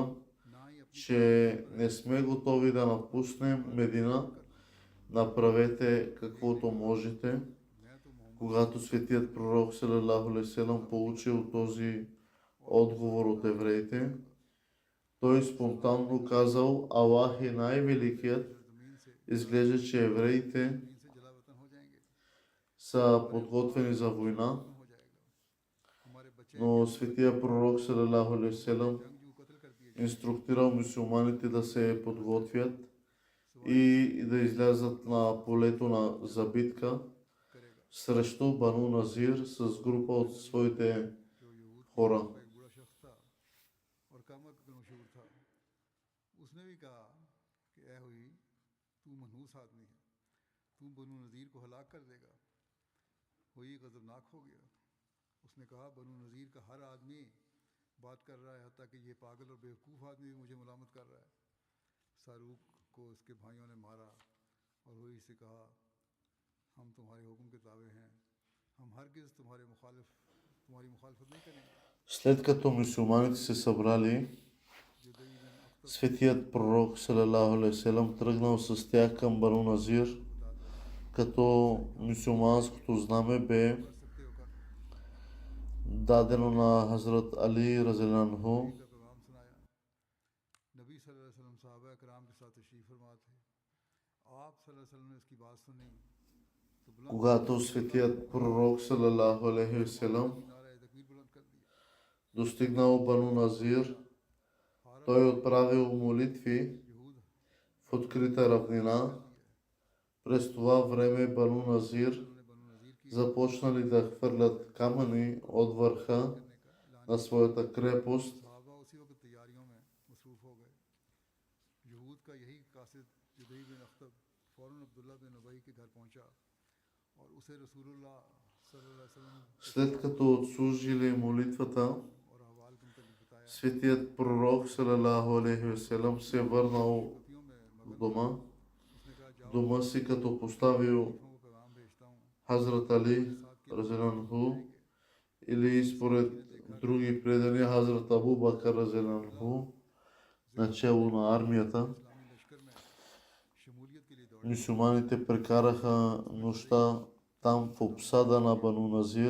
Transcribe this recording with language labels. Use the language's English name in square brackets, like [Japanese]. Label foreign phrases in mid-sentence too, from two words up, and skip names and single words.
[Urdu] نہ ہی اپنی [Bulgarian] че не сме готови да напуснем Медина. Направете каквото можете. [Urdu] میں تو محمد [Bulgarian] Когато светият пророк [Arabic] صلى الله عليه وسلم [Bulgarian] получил този отговор от евреите, той спонтанно казал, Аллах е най-великият. [Urdu] زمین سے [Bulgarian] Изглежда, че евреите [Urdu] زمین سے جلاوطن ہو جائیں گے, [Bulgarian] са подготвени за война, [Urdu] ہو جائے گا۔ ہمارے بچے [Bulgarian] но светия пророк [Arabic] صلى الله عليه وسلم [Urdu] جنگجو قتل کر دیے جائیں گے. [Bulgarian] инструктирал мюсюлманите да се подготвят и да излязат на полето за битка [Urdu] करेगा [Bulgarian] срещу Бану Назир с група от своите [Urdu] جو یہود [Bulgarian] хора. [Urdu] کا ایک بڑا شخص تھا اور قامت کا مشہور تھا. اس نے بھی کہا کہ اے حیی، تو منحوس آدمی ہے، تو بنو نضیر کو ہلاک کر دے گا. حیی غضبناک ہو گیا. اس نے کہا، بنو نضیر کا ہر آدمی بات کر رہا ہے، حتیٰ کہ یہ پاگل اور بیوقوف آدمی بھی مجھے ملامت کر رہا ہے. ساروک کو اس کے بھائیوں نے مارا اور حیی سے کہا، ہم تمہارے حکم کے تابع ہیں، ہم ہرگز تمہاری مخالفت نہیں کریں گے. [Bulgarian] След като мюсюлманите се събрали, [Urdu] जुदैई बिन अख्तर [Bulgarian] светият пророк [Arabic] صلى الله عليه وسلم [Bulgarian] тръгнал с тях към Бану Назир, [Urdu] بتا دو, [Bulgarian] като мюсюлманското знаме бе [Urdu] کر سکتے ہو کر لو. [Bulgarian] дадено на Хазрат Али [Arabic] رضي الله عنه. [Urdu] کا پیغام سنایا. نبی [Arabic] صلى الله عليه وسلم [Urdu] صحابہ کرام کے ساتھ تشریف فرما تھے. آپ [Arabic] صلى الله عليه وسلم [Urdu] نے اس کی بات سنی تو بلند [Bulgarian] Когато светият пророк [Arabic] صلى الله عليه وسلم [Urdu] نعرہ تکبیر بلند کر دیا. [Bulgarian] достигнал Бану Назир, той отправил молитви [Urdu] यहूद [Bulgarian] в открита равнина. През това време Бану Назир [Urdu] انہوں نے بنو نضیر کی [Bulgarian] започнали да хвърлят камъни от върха [Urdu] کرنے کا اعلان [Bulgarian] на своята крепост. [Urdu] صحابہ اسی وقت تیاریوں میں مصروف ہو گئے۔ یہود کا یہی قاصد جدئی بن اخطر فوراً عبداللہ بن ابی کے گھر پہنچا اور اسے رسول اللہ [Arabic] صلى الله عليه وسلم [Bulgarian] След като отслужили молитвата, [Urdu] اور احوال کے مطابق بتایا. [Bulgarian] светият пророк [Arabic] صلى الله عليه وسلم [Bulgarian] се върнал [Urdu] ٹوپیوں میں [Bulgarian] в [Urdu] मगन [Bulgarian] дома, [Urdu] اس نے کہا جاؤ [Bulgarian] дома си, като поставил [Urdu] کو پیغام بھیجتا ہوں [Bulgarian] Хазрат Али [Arabic] رضي الله عنه, [Bulgarian] или според други предания Хазрат Абу Бакър [Arabic] رضي الله عنه, [Bulgarian] начало на армията. [Urdu] اسلامی لشکر میں شمولیت کے لیے دوڑے. [Bulgarian] Мюсюлманите прекараха нощта там в обсада на Бану Назир